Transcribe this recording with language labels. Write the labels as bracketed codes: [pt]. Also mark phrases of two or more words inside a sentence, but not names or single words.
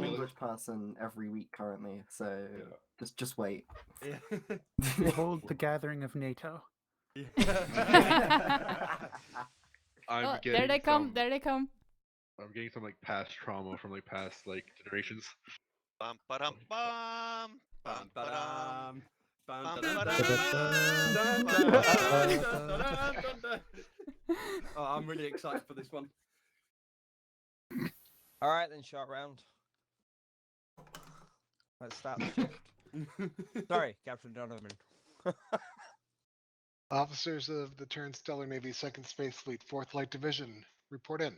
[en] one English person every week currently. So just wait. Yeah. Behold the gathering of NATO. I'm Oh, getting there they come. some- There they come. I'm getting some like past trauma from like past like generations. Bum ba-dum bum. Bum ba-dum. Bum, Bum, da-dum, ba-dum, dun, bum, dun, ba-dum. dun, dun, dun, dun, dun. Oh, I'm really excited for this one. All right, then, short round. Let's start the shift. Sorry, Captain Donovan. Officers of the Turnstellar Navy 2nd Space Fleet, 4th Light Division, report in.